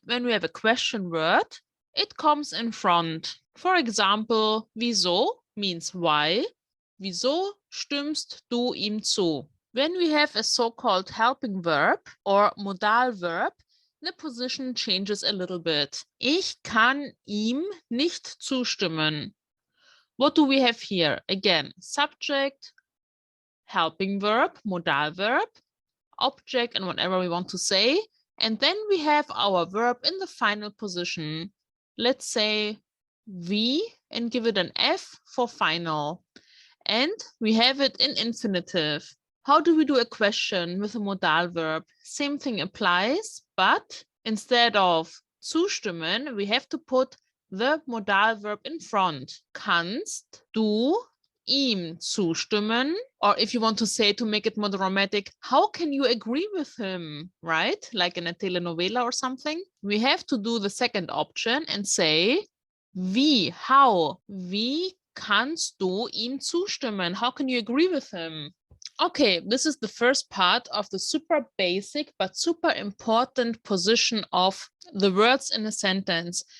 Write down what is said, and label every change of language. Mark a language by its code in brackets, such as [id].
[en] When we have a question word, it comes in front. For example, [de] wieso means why. Wieso stimmst du ihm zu? [en] When we have a so-called helping verb or modal verb, the position changes a little bit. [de] Ich kann ihm nicht zustimmen. [en] What do we have here? Again, subject, helping verb, modal verb, object, and whatever we want to say. And then we have our verb in the final position. Let's say wie and give it an F for final. And we have it in infinitive. How do we do a question with a modal verb? Same thing applies, but instead of zustimmen, we have to put the modal verb in front. [de] Kannst du ihm zustimmen? [en] Or if you want to say, to make it more dramatic, how can you agree with him, right? Like in a telenovela or something. We have to do the second option and say, wie, how, [de] wie kannst du ihm zustimmen? [en] How can you agree with him? Okay, this is the first part of the super basic but super important position of the words in a sentence.